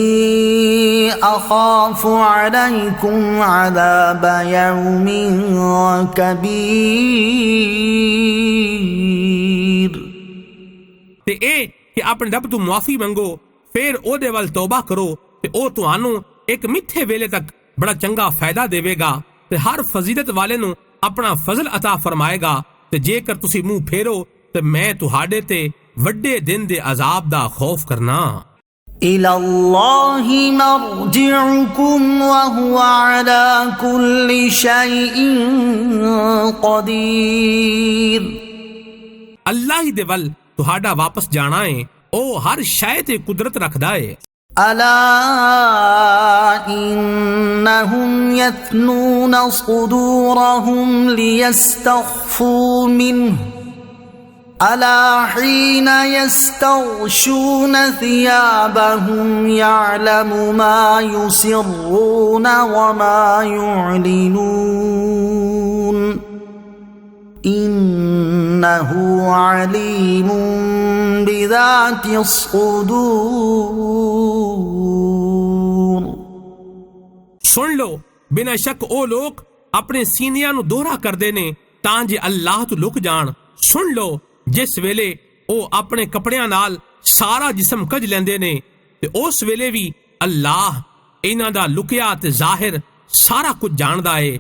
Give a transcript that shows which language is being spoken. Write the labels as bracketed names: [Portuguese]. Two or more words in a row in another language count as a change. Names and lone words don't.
[Arabic] أخاف عليكم عذاب يوم كبير। [Punjabi] ਤੇ ਇਹ ਕਿ ਆਪਣੇ ਰੱਬ ਤੋਂ ਮੁਆਫੀ ਮੰਗੋ, ਫਿਰ ਉਹਦੇ ਵੱਲ ਤੌਬਾ ਕਰੋ ਤੇ ਉਹ ਤੁਹਾਨੂੰ ਇੱਕ ਮਿੱਠੇ ਵੇਲੇ ਤੱਕ ਬੜਾ ਚੰਗਾ ਫਾਇਦਾ ਦੇਵੇਗਾ ਤੇ ਹਰ ਫਜ਼ੀਲਤ ਵਾਲੇ ਨੂੰ ਆਪਣਾ ਫਜ਼ਲ ਅਤਾ ਫਰਮਾਏਗਾ। ਤੇ ਜੇਕਰ ਤੁਸੀਂ ਮੂੰਹ ਫੇਰੋ ਤੇ ਮੈਂ ਤੁਹਾਡੇ ਤੇ ਵੱਡੇ ਦਿਨ ਦੇ ਅਜ਼ਾਬ ਦਾ ਖੌਫ ਕਰਨਾ। [Arabic] إلى الله مرجعكم وهو على كل شيء قدير। [Punjabi] ਅੱਲਾਹ ਹੀ ਦੇ ਵੱਲ ਤੁਹਾਡਾ ਵਾਪਸ ਜਾਣਾ ਹੈ, ਉਹ ਹਰ ਸ਼ੈ ਤੇ ਕੁਦਰਤ ਰੱਖਦਾ ਹੈ। [Arabic] ألا إنهم يثنون صدورهم ليستخفوا منه ألا حين يستغشون ثيابهم يعلم ما يسرون وما يعلنون إنه عليم بذات الصدور। [Punjabi] ਸੁਣ ਲੋ, ਬਿਨਾਂ ਸ਼ੱਕ ਉਹ ਲੋਕ ਆਪਣੇ ਸੀਨਿਆਂ ਨੂੰ ਦੋਹਰਾ ਕਰਦੇ ਨੇ ਤਾਂ ਜੇ ਅੱਲਾਹ ਤੋਂ ਲੁਕ ਜਾਣ। ਸੁਣ ਲੋ, ਜਿਸ ਵੇਲੇ ਉਹ ਆਪਣੇ ਕੱਪੜਿਆਂ ਨਾਲ ਸਾਰਾ ਜਿਸਮ ਕੱਜ ਲੈਂਦੇ ਨੇ ਤੇ ਉਸ ਵੇਲੇ ਵੀ ਅੱਲਾਹ ਇਹਨਾਂ ਦਾ ਲੁਕਿਆ ਤੇ ਜ਼ਾਹਿਰ ਸਾਰਾ ਕੁਝ ਜਾਣਦਾ ਏ।